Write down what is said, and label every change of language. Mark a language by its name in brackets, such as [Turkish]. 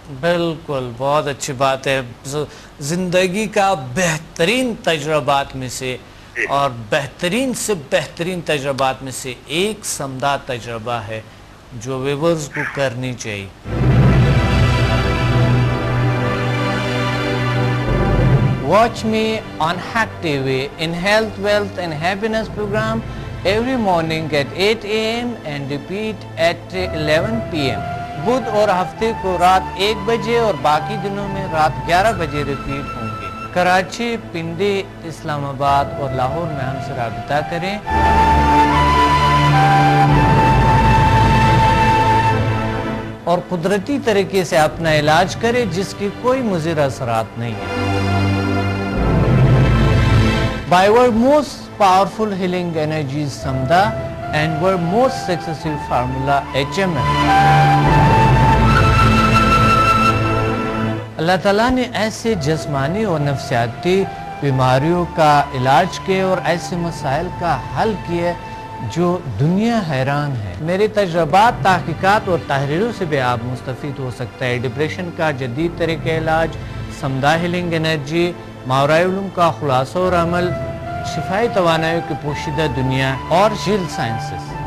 [Urdu] بالکل, بہت اچھی بات ہے. زندگی کا بہترین تجربات میں سے اور بہترین سے بہترین تجربات میں سے ایک سمدہ تجربہ ہے جو ویورز کو کرنی چاہیے. [English] Watch me on Hack TV in Health, Wealth and Happiness program every morning at 8 AM and repeat at 11 PM. [Urdu] بدھ اور ہفتے کو رات 1 بجے اور باقی دنوں میں رات 11 بجے ریپیٹ ہوں گے. کراچی, پنڈی, اسلام آباد اور لاہور میں ہم سے رابطہ کریں. اور قدرتی طریقے سے اپنا علاج کریں جس کی کوئی مضر اثرات نہیں ہیں. [English] By our most powerful healing energies Samda and our most successful formula HMM. [Urdu] اللہ تعالیٰ نے ایسے جسمانی اور نفسیاتی بیماریوں کا علاج کیے اور ایسے مسائل کا حل کیے جو دنیا حیران ہے. میرے تجربات, تحقیقات اور تحریروں سے بھی آپ مستفید ہو سکتا ہے. ڈپریشن کا جدید طریقہ علاج, سمدہ ہیلنگ انرجی, ماورائے علوم کا خلاصہ اور عمل, شفائی توانائی کی پوشیدہ دنیا اور جیل سائنسز.